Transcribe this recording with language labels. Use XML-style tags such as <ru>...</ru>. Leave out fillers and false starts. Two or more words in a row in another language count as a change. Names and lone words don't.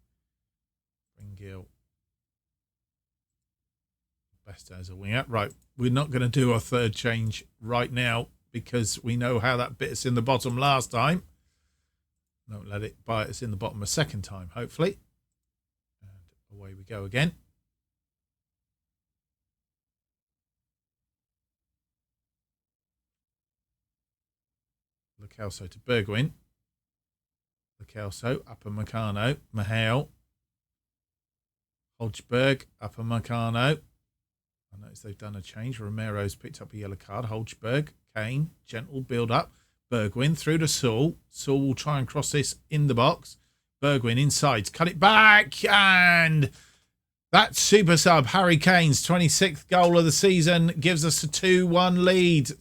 <en>Bringell best as a winger. Right, we're not going to do our third change right now because we know how that bit us in the bottom last time. Don't let it bite us in the bottom a second time, hopefully. Away we go again. Lo Celso to Bergwijn. Lo Celso, Upamecano, Mahale. Holzberg, Upamecano. I notice they've done a change. Romero's picked up a yellow card. Holzberg, Kane, gentle build up. Bergwijn through to Saul. Saul will try and cross this in the box. Bergwijn inside, cut it back, and that super sub, Harry Kane's 26th goal of the season, gives us a 2-1 lead.</en>